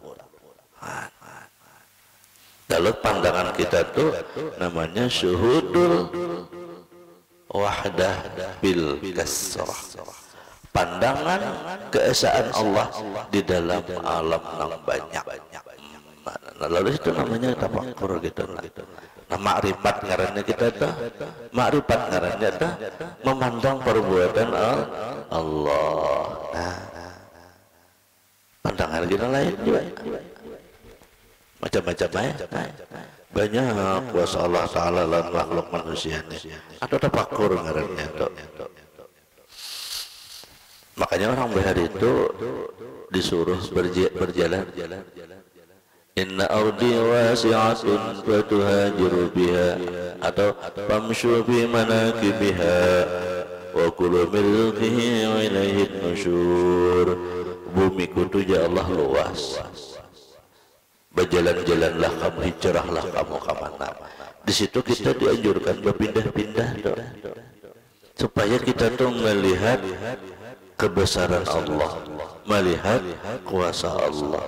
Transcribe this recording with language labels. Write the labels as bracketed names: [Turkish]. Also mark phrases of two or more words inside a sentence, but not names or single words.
[Indonesian] Lalu pandangan kita tuh namanya [Arabic] شهود الوحدة بالكثرة. [Indonesian] pandangan keesaan Allah di dalam alam yang banyak. Nah, lalu itu namanya tafakkur gitu lah. Nah, makrifat ngarannya kita tuh, makrifat ngarannya tuh memandang perbuatan Allah. Nah, pandangan kita lain juga macam-macam ya. Banyak kuasa Allah Ta'ala dan makhluk manusia ini. Atau tafakkur ngarannya tuh. Makanya orang behari itu disuruh berjalan. [Arabic] إن أرضي واسعة فتهاجروا فيها atau فامشوا في مناكبها وكلوا من رزقه وإليه النشور. [Indonesian] Bumiku itu ya Allah luas. Berjalan-jalanlah kamu, hijrahlah kamu ke mana. Di situ kita dianjurkan berpindah-pindah supaya kita tuh melihat kebesaran Allah, melihat kuasa Allah.